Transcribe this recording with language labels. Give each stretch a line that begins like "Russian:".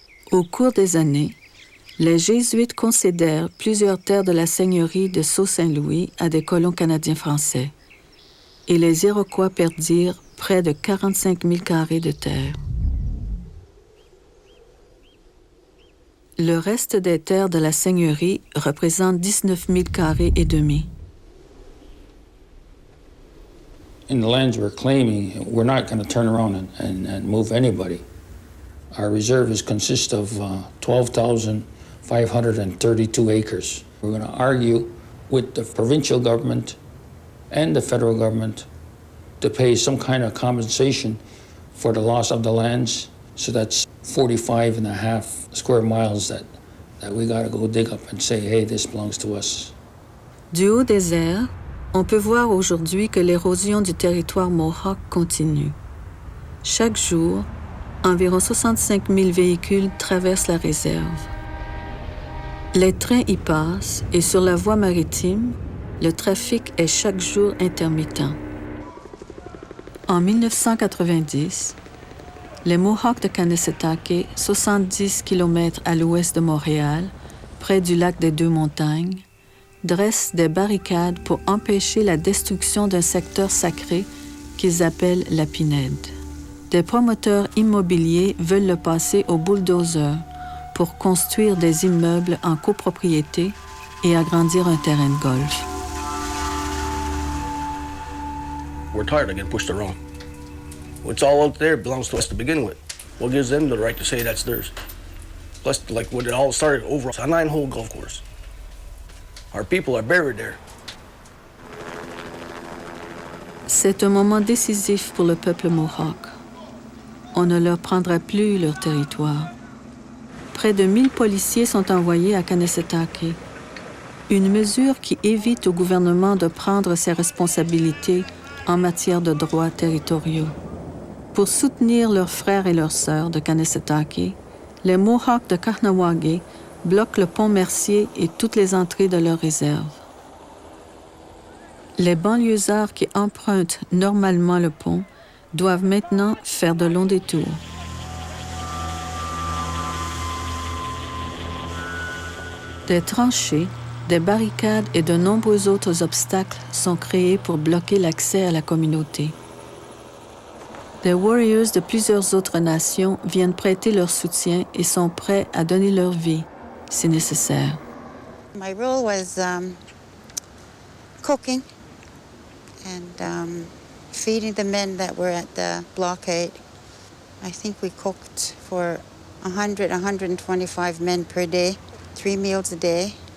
French: Au cours des années, les Jésuites concédèrent plusieurs terres de la seigneurie de Sault-Saint-Louis à des colons canadiens français, et les Iroquois perdirent près de 45 000 carrés de terre. Le reste des terres de la seigneurie représente 19 000 carrés et demi.
English: In the lands we're claiming, we're not going to turn around and move anybody. Our reserves consist of 12,532 acres. We're going to argue with the provincial government and the federal government to pay some kind of compensation for the loss of the lands. So that's 45 and a half square miles that we got to go dig up and say, hey, this belongs to us.
French: Du haut des airs, on peut voir aujourd'hui que l'érosion du territoire Mohawk continue. Chaque jour, environ 65 000 véhicules traversent la réserve. Les trains y passent et sur la voie maritime, le trafic est chaque jour intermittent. En 1990, les Mohawks de Kahnawake, 70 km à l'ouest de Montréal, près du lac des Deux-Montagnes, dressent des barricades pour empêcher la destruction d'un secteur sacré qu'ils appellent la Pinède. Des promoteurs immobiliers veulent le passer au bulldozer pour construire des immeubles en copropriété et agrandir un terrain de golf.
English: We're tired of getting pushed around. What's all out there belongs to us to begin with. What gives them the right to say that's theirs? Plus, like when it all started over, it's a 9-hole golf course. Our people are buried there.
French: C'est un moment décisif pour le peuple Mohawk. On ne leur prendra plus leur territoire. Près de 1000 policiers sont envoyés à Kahnawake. Une mesure qui évite au gouvernement de prendre ses responsabilités en matière de droits territoriaux. Pour soutenir leurs frères et leurs sœurs de Kahnawake, les Mohawks de Kahnawake bloquent le pont Mercier et toutes les entrées de leur réserve. Les banlieusards qui empruntent normalement le pont doivent maintenant faire de longs détours. Des tranchées, des barricades et de nombreux autres obstacles sont créés pour bloquer l'accès à la communauté. Des warriors de plusieurs autres nations viennent prêter leur soutien et sont prêts à donner leur vie, si nécessaire.
English: My role was cooking and feeding the men that were at the blockade. I think we cooked for 125 men per day, 3 meals a day.